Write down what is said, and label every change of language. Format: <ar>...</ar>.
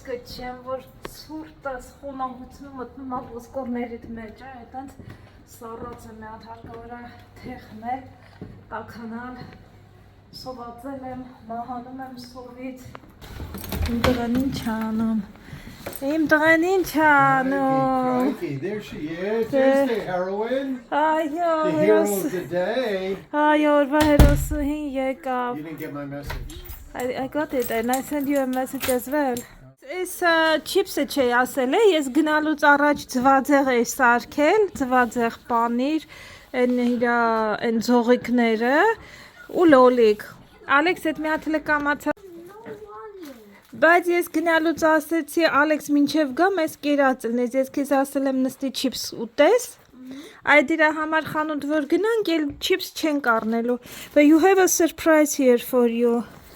<hy>Չեմ, որ ցուրտ է, խոմ մամուծում մտնում ա ոսկորներիդ մեջ, այդտենց սառած եմ մի հատ հարկավոր է թեխնել, տաքանալ, սովածել եմ, մահանում եմ սովից, իմ տղան ինչ անում, իմ տղան ինչ անում,</hy> <en>Crikey, there she is. There's the heroine.</en> <hy>այո,</hy> <en>The hero of the day.</en> <hy>այո, օրվա հերոսուհին եկավ,</hy> <en>You didn't get my message. I got it and I sent you a message as well.</en> <hy>Այս չիպսը չի ասել է, ես գնալուց առաջ ձվածեղ էի սարքել, ձվածեղ պանիր, այն ձողիկները ու լոլիկ։ Ալեքս այդ մի հատ էլ կամացա։ Բայց ես գնալուց ասեցի Ալեքս մինչև գամ ես կերած լնես, ես քեզ ասել եմ նստի չիպս ուտես։ Այդ իրա համար խանութ որ գնանք, էլ չիպս չենք առնելու։</hy> <en>But you have a surprise here for you.</en>